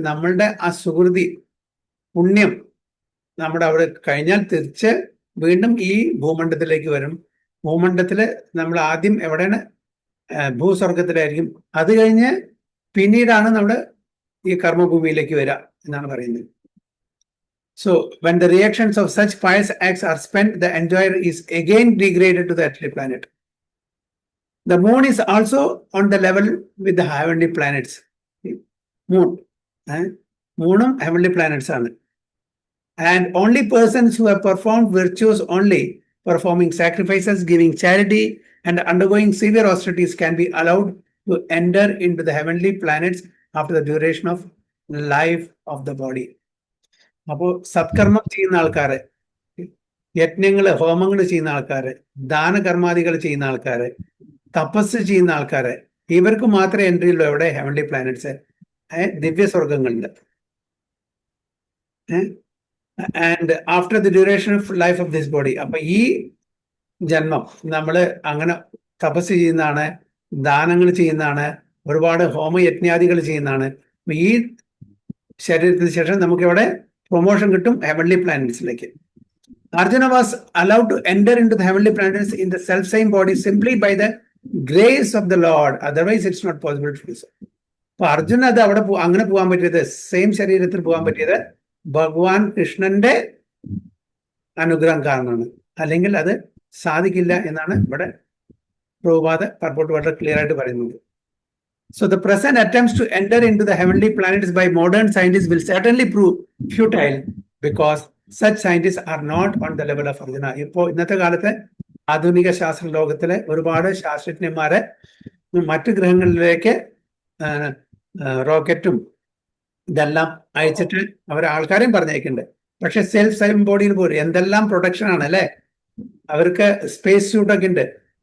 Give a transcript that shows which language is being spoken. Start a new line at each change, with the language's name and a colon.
Malayalam: നമ്മളുടെ ആ സുഹൃതി പുണ്യം നമ്മുടെ അവിടെ കഴിഞ്ഞാൽ തിരിച്ച് വീണ്ടും ഈ ഭൂമണ്ഡലത്തിലേക്ക് വരും. ഭൂമണ്ഡലത്തില് നമ്മൾ ആദ്യം എവിടെയാണ്? ഭൂസ്വർഗത്തിലായിരിക്കും. അത് കഴിഞ്ഞ് പിന്നീടാണ് നമ്മുടെ ഈ കർമ്മഭൂമിയിലേക്ക് വരിക എന്നാണ് പറയുന്നത്.
English: So when the reactions of such pious acts are spent, the enjoyer is again degraded to the earthly planet. The moon is also on the level with the heavenly planets. Moonum heavenly planets are. And only persons who have performed virtues only, performing sacrifices, giving charity, and undergoing severe austerities can be allowed to enter into the heavenly planets after the duration of life of the body.
Malayalam: അപ്പോൾ സത്കർമ്മം ചെയ്യുന്ന ആൾക്കാര്, യജ്ഞങ്ങള് ഹോമങ്ങൾ ചെയ്യുന്ന ആൾക്കാര്, ദാനകർമാദികൾ ചെയ്യുന്ന ആൾക്കാര്, തപസ് ചെയ്യുന്ന ആൾക്കാര്, ഇവർക്ക് മാത്രമേ എൻട്രി ഉള്ളൂ. എവിടെ? Heavenly planets, Divya സ്വർഗങ്ങളുണ്ട്.
English: And after the duration of life of this body.
Malayalam: അപ്പൊ ഈ ജന്മം നമ്മൾ അങ്ങനെ തപസ് ചെയ്യുന്നതാണ്, ദാനങ്ങൾ ചെയ്യുന്നതാണ്, ഒരുപാട് ഹോമയജ്ഞാദികൾ ചെയ്യുന്നതാണ്. ഈ ശരീരത്തിന് ശേഷം നമുക്ക് ഇവിടെ പ്രൊമോഷൻ കിട്ടും heavenly പ്ലാനറ്റ്സിലേക്ക്.
English: Arjuna was allowed to enter into the heavenly planets in the self same body simply by the grace of the Lord. Otherwise it's not possible to do so.
Malayalam: അപ്പൊ അർജുന അത് അവിടെ അങ്ങനെ പോകാൻ പറ്റിയത്, സെയിം ശരീരത്തിൽ പോകാൻ പറ്റിയത് ഭഗവാൻ കൃഷ്ണന്റെ അനുഗ്രഹം കാരണമാണ്. അല്ലെങ്കിൽ അത് സാധിക്കില്ല എന്നാണ് ഇവിടെ പ്രഭുപാദ പർപ്പോട്ട് വളരെ ക്ലിയർ ആയിട്ട് പറയുന്നത്.
English: So the present attempts to enter into the heavenly planets by modern scientists will certainly prove futile because such scientists are not on the level of Arjuna.
Malayalam: ഇപ്പോൾ ഇന്നത്തെ കാലത്ത് ആധുനിക ശാസ്ത്ര ലോകത്തിലെ ഒരുപാട് ശാസ്ത്രജ്ഞന്മാരെ മറ്റു ഗ്രഹങ്ങളിലേക്ക് റോക്കറ്റും ഇതെല്ലാം അയച്ചിട്ട് അവർ ആൾക്കാരെയും പറഞ്ഞേക്കുന്നുണ്ട്. പക്ഷെ സെൽഫ് എംബോഡിയിൽ പോലും എന്തെല്ലാം പ്രൊട്ടക്ഷൻ ആണ് അല്ലെ. അവർക്ക് സ്പേസ് സ്യൂട്ടൊക്കെ ഉണ്ട്.